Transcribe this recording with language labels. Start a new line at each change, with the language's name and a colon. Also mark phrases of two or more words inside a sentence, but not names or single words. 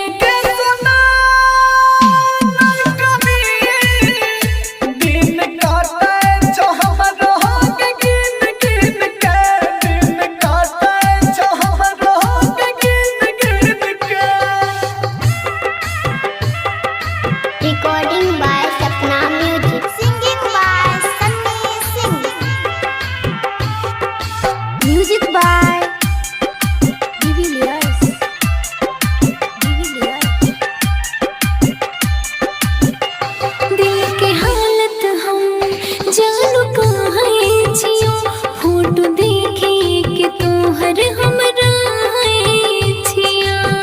Maithili: दिन काटे जो हमरो के गिन गिन के, दिन काटे जो हमरो के गिन गिन के।
English: Recording by Sapna Music. Singing by Sunny Singh. Music by डिविलियर्स।
Maithili: दिल के हालत हम जानू कहाँ छियो, फोटो देखे के तोहर हमरा छिया।